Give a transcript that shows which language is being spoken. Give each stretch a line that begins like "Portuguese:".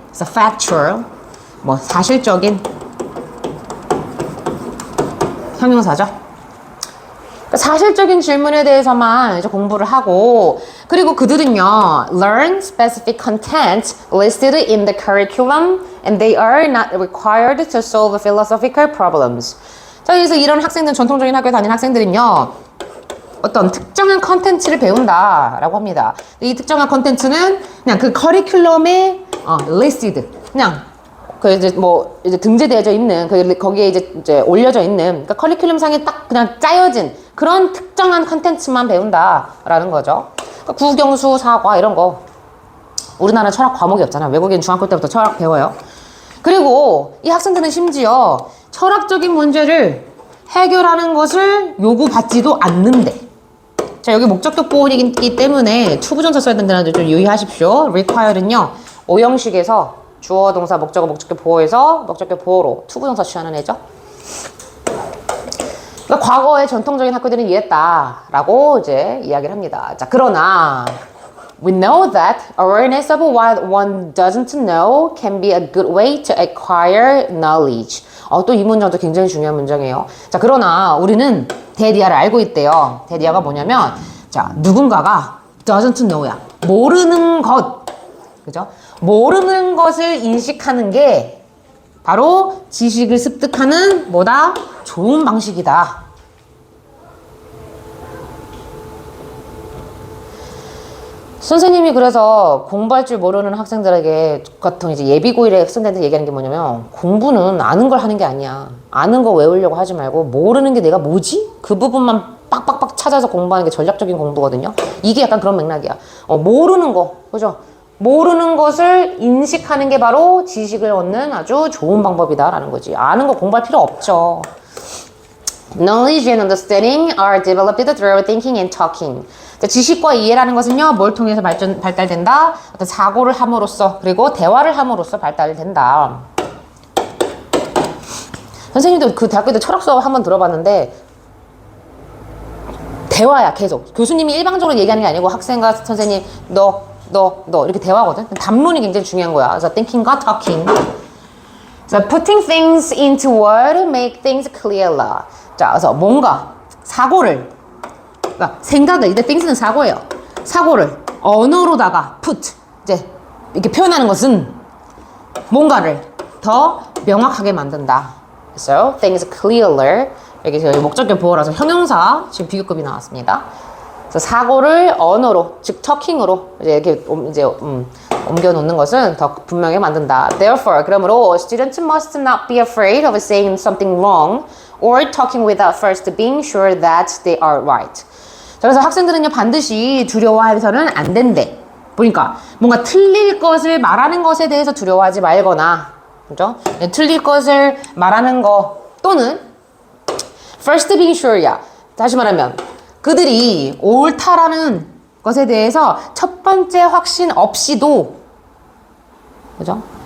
Korean: 그래서 factual, 뭐 사실적인 형용사죠. 사실적인 질문에 대해서만 이제 공부를 하고, 그리고 그들은요,
English: learn specific content listed in the curriculum and they are not required to solve philosophical problems.
Korean: 자, 그래서 이런 학생들, 전통적인 학교에 다니는 학생들은요, 어떤 특정한 컨텐츠를 배운다라고 합니다. 이 특정한 컨텐츠는 그냥 그 커리큘럼에 listed, 그냥 그 이제 뭐 이제 등재되어져 있는 거기에 이제 올려져 있는 그러니까 커리큘럼 상에 딱 그냥 짜여진 그런 특정한 컨텐츠만 배운다라는 거죠. 그러니까 국영수, 사과 이런 거. 우리나라 철학 과목이 없잖아. 외국인 중학교 때부터 철학 배워요. 그리고 이 학생들은 심지어 철학적인 문제를 해결하는 것을 요구받지도 않는데. 자, 여기 목적격 보호이기 때문에 투부정사 써야 된다는 점 좀 유의하십시오. require는요, 오형식에서 주어, 동사, 목적어, 목적격 보호에서 목적격 보호로 투부정사 취하는 애죠. 그러니까 과거의 전통적인 학교들은 이랬다라고 이제 이야기를 합니다. 자, 그러나
English: we know that awareness of what one doesn't know can be a good way to acquire knowledge.
Korean: 또 이 문장도 굉장히 중요한 문장이에요. 자, 그러나 우리는 대디아를 알고 있대요. 대디아가 뭐냐면, 자, 누군가가
English: doesn't know
Korean: 야. 모르는 것. 그죠? 모르는 것을 인식하는 게 바로 지식을 습득하는 뭐다? 좋은 방식이다. 선생님이 그래서 공부할 줄 모르는 학생들에게 같은 이제 예비고1의 학생들한테 얘기하는 게 뭐냐면 공부는 아는 걸 하는 게 아니야. 아는 거 외우려고 하지 말고 모르는 게 내가 뭐지? 그 부분만 빡빡빡 찾아서 공부하는 게 전략적인 공부거든요. 이게 약간 그런 맥락이야. 모르는 거, 그죠? 모르는 것을 인식하는 게 바로 지식을 얻는 아주 좋은 방법이다라는 거지. 아는 거 공부할 필요 없죠.
English: Knowledge and understanding are developed through thinking and talking.
Korean: 자, 지식과 이해라는 것은요, 뭘 통해서 발달된다? 어떤 사고를 함으로써, 그리고 대화를 함으로써 발달된다. 선생님도 그 대학교 때 철학 수업 한번 들어봤는데, 대화야, 계속. 교수님이 일방적으로 얘기하는 게 아니고, 학생과 선생님, 너, 이렇게 대화거든? 담론이 굉장히 중요한 거야. 그래서 thinking과 talking.
English: 자, putting things into word make things clearer.
Korean: 자, 그래서 뭔가, 사고를, 그러니까 생각을, 이때 things는 사고예요. 사고를 언어로다가 put, 이제 이렇게 표현하는 것은 뭔가를 더 명확하게 만든다.
English: So, things clearer.
Korean: 여기서 목적격 보호라서 형용사, 지금 비교급이 나왔습니다. 그래서 사고를 언어로, 즉 talking으로 이제 이렇게 옮겨 놓는 것은 더 분명하게 만든다. Therefore, 그러므로
English: students must not be afraid of saying something wrong or talking without first being sure that they are right.
Korean: 자, 그래서 학생들은요 반드시 두려워해서는 안 된대. 보니까 뭔가 틀릴 것을 말하는 것에 대해서 두려워하지 말거나, 그죠? 틀릴 것을 말하는 거 또는
English: first being sure
Korean: 야. 다시 말하면 그들이 옳다라는 것에 대해서 첫 번째 확신 없이도, 그죠?